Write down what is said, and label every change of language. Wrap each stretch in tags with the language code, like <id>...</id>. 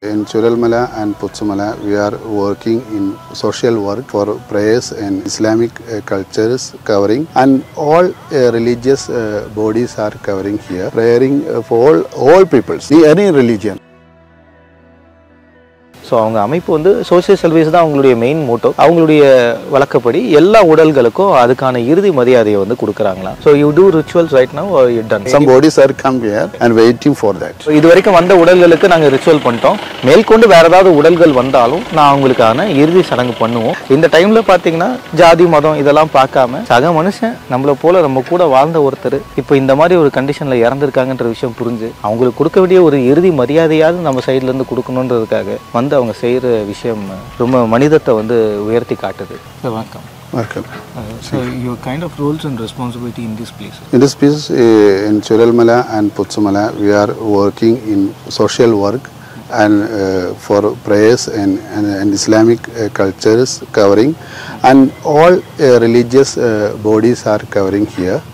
<en>In Churalmala and Putsumala, we are working in social work for prayers and Islamic cultures covering, and all religious bodies are covering here, praying for all peoples, any religion.</en> <ta>So அவங்க அமைப்பு வந்து social service தான் அவங்களுடைய main Moto. அவங்களுடைய வழக்கப்படி எல்லா உடல்களுக்கும் அதுக்கான இறுதி மரியாதையை வந்து கொடுக்குறாங்களா.</ta> <en>So you do rituals right now are you done? Some bodies are come here and waiting for that.</en> <ta>இது வரைக்கும் வந்த உடல்களுக்கு நாங்கள் ரிச்சுவல் பண்ணிட்டோம். மேற்கொண்டு வேற ஏதாவது உடல்கள் வந்தாலும் நான் அவங்களுக்கான இறுதி சடங்கு பண்ணுவோம். இந்த டைம்ல பார்த்தீங்கன்னா ஜாதி மதம் இதெல்லாம் பார்க்காம சக மனுஷன் நம்மளை போல நம்ம கூட வாழ்ந்த ஒருத்தர் இப்போ இந்த மாதிரி ஒரு கண்டிஷன்ல இறந்துருக்காங்கன்ற விஷயம் புரிஞ்சு அவங்களுக்கு கொடுக்க வேண்டிய ஒரு இறுதி மரியாதையாவது நம்ம சைட்ல இருந்து கொடுக்கணுன்றதுக்காக வந்து அவங்க செய்கிற விஷயம் ரொம்ப மனிதத்தை வந்து உயர்த்தி காட்டுது. வணக்கம்.</ta> <en>Welcome. So your kind of roles and responsibility in this place? In this place, in Churalmala and Putsumala, we are working in social work and for prayers and Islamic cultures covering, and all religious bodies are covering here.</en>